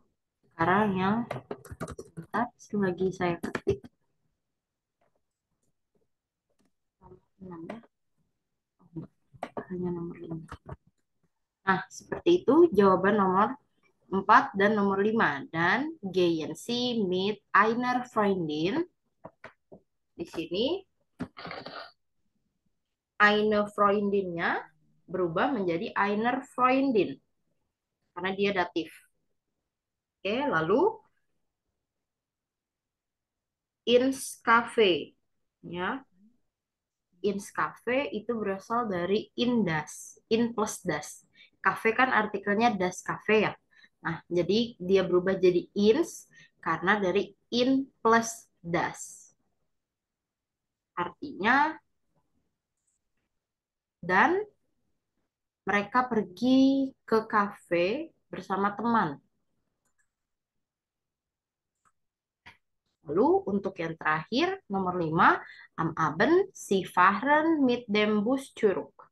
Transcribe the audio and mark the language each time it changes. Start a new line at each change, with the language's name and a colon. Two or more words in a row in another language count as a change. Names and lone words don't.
Indonesian: sekarang yang sebentar lagi saya ketik nomor 6 ya. Oh, enggak, hanya nomor 5. Nah, seperti itu jawaban nomor 4 dan nomor 5.
German: Dan gehen Sie mit einer Freundin.
Indonesian: Di sini
German: eine Freundin-
Indonesian: nya berubah menjadi
German: einer Freundin
Indonesian: karena dia datif. Oke, lalu
German: ins Cafe.
Indonesian: Ya,
German: ins Cafe
Indonesian: itu berasal dari indas,
German: in plus das.
Indonesian: Cafe kan artikelnya
German: das cafe
Indonesian: ya. Nah, jadi dia berubah jadi ins karena dari
German: in plus das.
Indonesian: Artinya, dan mereka pergi ke kafe bersama teman. Lalu untuk yang terakhir, nomor 5,
German: am Abend sie fahren mit dem Bus zurück.